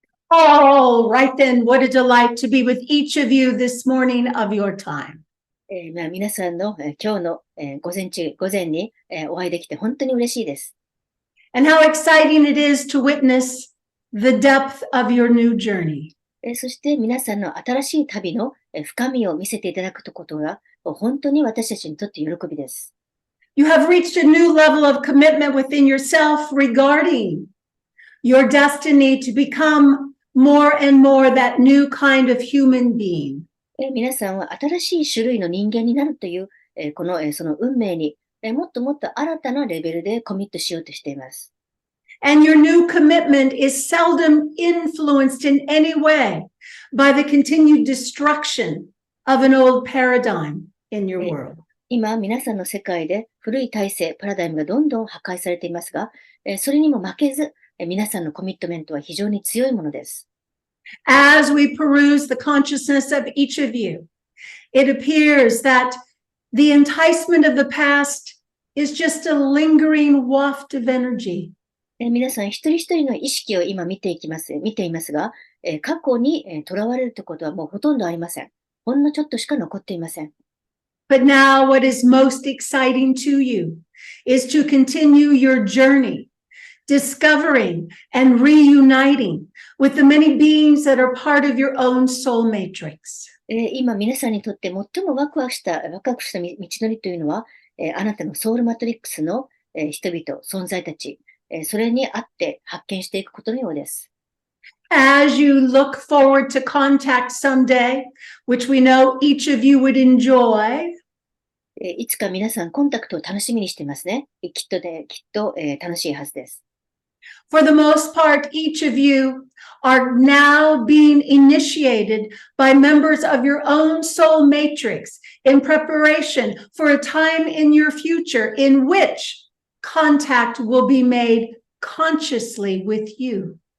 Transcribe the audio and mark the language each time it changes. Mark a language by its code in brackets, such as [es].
[en] Oh, right then, what a delight to be with each of you this morning of your time. [ja] 皆さんの、今日の、午前に、お会いできて本当に嬉しいです。 [en] And how exciting it is to witness the depth of your new journey. [ja] そして皆さんの新しい旅の、深みを見せていただくことが本当に私たちにとって喜びです。 [en] You have reached a new level of commitment within yourself regarding your destiny to become more and more that new kind of human being. [ja] 皆さんは新しい種類の人間になるという、その運命に、もっともっと新たなレベルでコミットしようとしています。 [en] And your new commitment is seldom influenced in any way by the continued destruction of an old paradigm in your world. [ja] 今、皆さんの世界で古い体制、パラダイムがどんどん破壊されていますが、それにも負けず、皆さんのコミットメントは非常に強いものです。 [en] As we peruse the consciousness of each of you, it appears that the enticement of the past is just a lingering waft of energy. [ja] 皆さん一人一人の意識を今見ていますが、過去にとらわれるということはもうほとんどありません。ほんのちょっとしか残っていません。 [en] But now what is most exciting to you is to continue your journey, discovering and reuniting with the many beings that are part of your own soul matrix. [ja] 今皆さんにとって最もワクワクした道のりというのは、あなたのソウルマトリックスの、人々、存在たち、それにあって発見していくことのようです。 [en] As you look forward to contact someday, which we know each of you would enjoy, [ja] いつか皆さんコンタクトを楽しみにしてますね。きっと、楽しいはずです。 [en] For the most part, each of you are now being initiated by members of your own soul matrix in preparation for a time in your future in which contact will be made consciously with you.